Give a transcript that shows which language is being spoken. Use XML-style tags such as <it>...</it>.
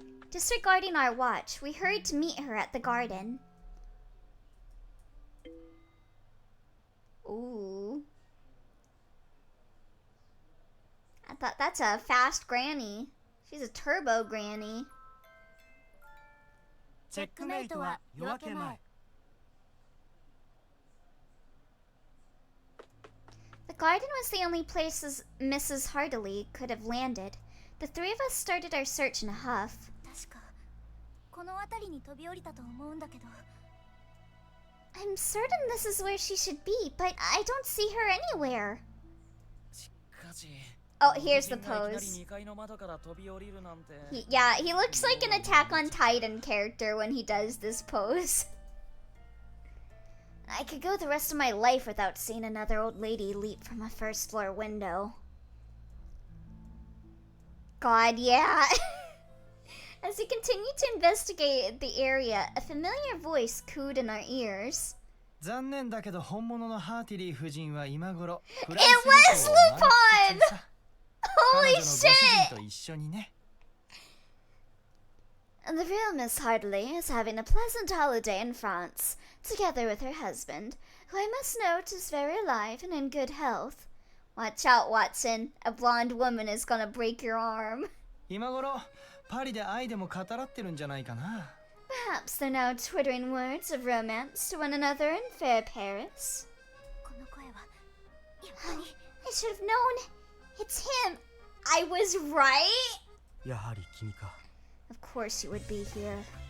<en>Disregarding our watch, we hurried to meet her at the garden. Ooh. I thought that's a fast granny. She's a turbo granny.</en> <ja>チェックメイトは夜明け前。</ja> <en>The garden was the only place Mrs. Hartley could have landed. The three of us started our search in a huff.</en> <ja>確かこの辺りに飛び降りたと思うんだけど。</ja> <en>I'm certain this is where she should be, but I don't see her anywhere.</en> <ja>しかし。</ja> <en>Oh, here's the pose. Yeah, he looks like an Attack on Titan character when he does this pose. I could go the rest of my life without seeing another old lady leap from a first floor window. God, yeah. As we continued to investigate the area, a familiar voice cooed in our ears.</en> <ja>残念だけど本物のハーティリー夫人は今頃</ja> <en>It was Lupin! Holy shit!</en> <ja>と一緒にね。</ja> <en>The real Miss Hartley is having a pleasant holiday in France, together with her husband, who I must note is very alive and in good health. Watch out, Watson. A blonde woman is gonna break your arm.</en> <ja>今頃パリで愛でも語らってるんじゃないかな。</ja> <en>Perhaps they're now twittering words of romance to one another in fair Paris.</en> <ja>この声はやっぱり</ja> <en>I should have known. It's him. I was right.</en> <ja>やはり君か。</ja> <en>Of course you would be here.</en>